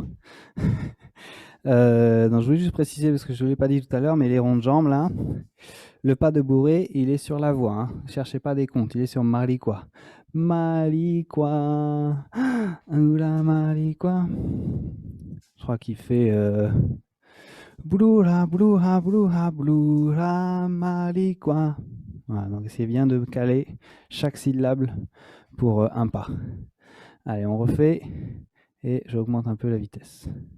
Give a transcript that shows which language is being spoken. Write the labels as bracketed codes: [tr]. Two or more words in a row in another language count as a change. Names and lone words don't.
[fr] Donc je voulais juste préciser, parce que je ne l'ai pas dit tout à l'heure, mais les ronds de jambes, là, le pas de bourré, il est sur la voix. Hein. Cherchez pas des comptes, il est sur Malicua. Malicua, oula Malicua. Je crois qu'il fait Bouloura, bouloura, bouloura, bouloura, Malicua. Voilà, donc essayez bien de caler chaque syllabe pour un pas. Allez, on refait et j'augmente un peu la vitesse.